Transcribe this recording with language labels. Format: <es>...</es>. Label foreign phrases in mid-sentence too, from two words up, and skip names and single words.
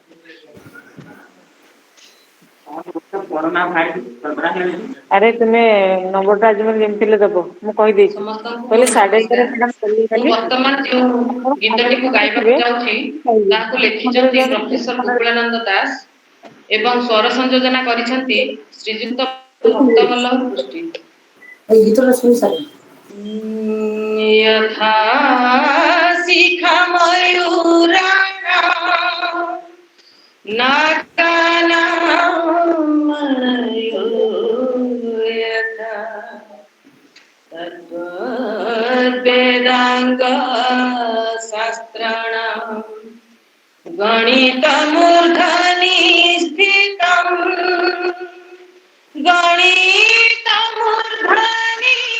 <or>ଆରେ ତୁମେ ନମ୍ବରଟା ଆଜି ମୋତେ ଯେମିତି ହେଲେ ଦବ, ମୁଁ କହିଦେଇଛି, କହିଲେ 11:30 ବର୍ତ୍ତମାନ ଯେଉଁ ଗୀତଟିକୁ ଗାଇବାକୁ ଯାଉଛି ତାହାକୁ ଲେଖିଛନ୍ତି ପ୍ରଫେସର ଗୋକୁଳାନନ୍ଦ ଦାସ ଏବଂ ସ୍ୱର ସଂଯୋଜନା କରିଛନ୍ତି ଶ୍ରୀଯୁକ୍ତ ଭକ୍ତବଲ୍ଲଭ ପୃଷ୍ଟି। ଏଇ ଗୀତଟା ଶୁଣି ସାର</or> <sa>यथा शिखा मयूराणां नागानामनयो यथा तद्वेदांग शास्त्राणां गणितमूर्धनि स्थितं गणितमूर्धनि</sa>